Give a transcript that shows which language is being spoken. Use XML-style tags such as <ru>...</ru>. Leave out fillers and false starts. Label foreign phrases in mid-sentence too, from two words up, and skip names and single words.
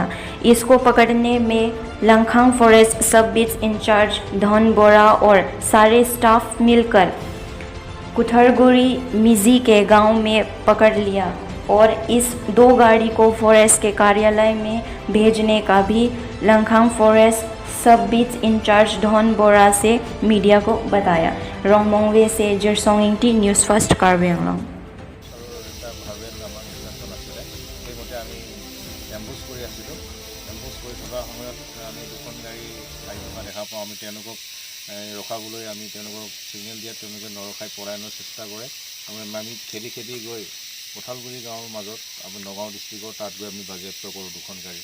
<hi>इसको पकड़ने में लंखांग</hi> <en>forest sub beat in-charge</en> <hi>धन बोरा और सारे स्टाफ मिलकर कुथरगुड़ी मिजी के गांव में पकड़ लिया, और इस 2 गाड़ी को फॉरेस्ट के कार्यालय में भेजने का भी लंखांग</hi> <en>forest sub beat in-charge</en> <hi>धन बोरा से मीडिया को बताया। रोंगमोंगवे से जरसोंगिंगटी, न्यूज़ फर्स्ट कार्बी आंगलोंग।</hi> <as>ৰখাবলৈ আমি তেওঁলোকক ছিগনেল দিয়াত তেওঁলোকে নৰখাই পলায়নৰ চেষ্টা কৰে। আমি ঠেলি খেদি গৈ কঁঠালগুৰি গাঁৱৰ মাজত আমি নগাঁও ডিষ্ট্ৰিক্টৰ তাত গৈ আমি বাজেয়াপ্ত কৰোঁ 2খন গাড়ী।</as>